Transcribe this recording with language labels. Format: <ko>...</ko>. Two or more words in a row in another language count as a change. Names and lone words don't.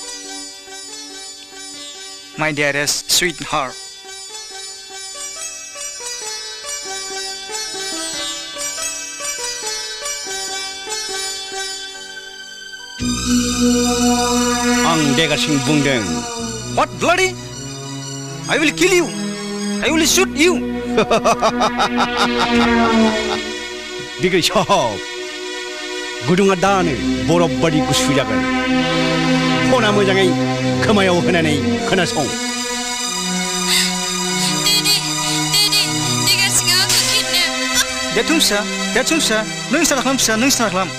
<en>my dearest sweet heart</en> <brx>आं देगारसिं बुंदों</brx> <en>What bloody? I will kill you. I will shoot you.</en> <brx>बिग्राय साहब गुदुङा दानो बरफ बादि गुसु जागोन फना मोजाङै खोमायाव होनानै खोनासं देरथुम फिसा नों स्टार्ट खालाम फिसा नों स्टार्ट खालाम</brx>